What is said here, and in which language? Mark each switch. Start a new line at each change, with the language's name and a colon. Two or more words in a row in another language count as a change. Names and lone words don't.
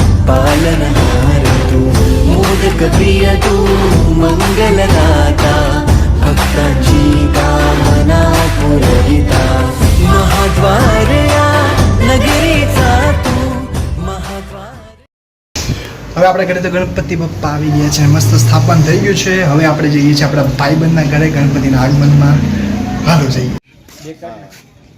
Marathi: पालनहार तू मोदक प्रिय तू मंगलदाता भक्तांची कामना पुरविता महाद्वार या नगरीचा तू महाद्वार.
Gujarati: હવે આપણે ઘરે તો ગણપતિ બપ્પા આવી ગયા છે, મસ્ત સ્થાપન થઈ ગયું છે. હવે આપણે જઈએ છીએ આપણા ભાઈબંધના ઘરે ગણપતિના આગમનમાં. હાલો જઈએ.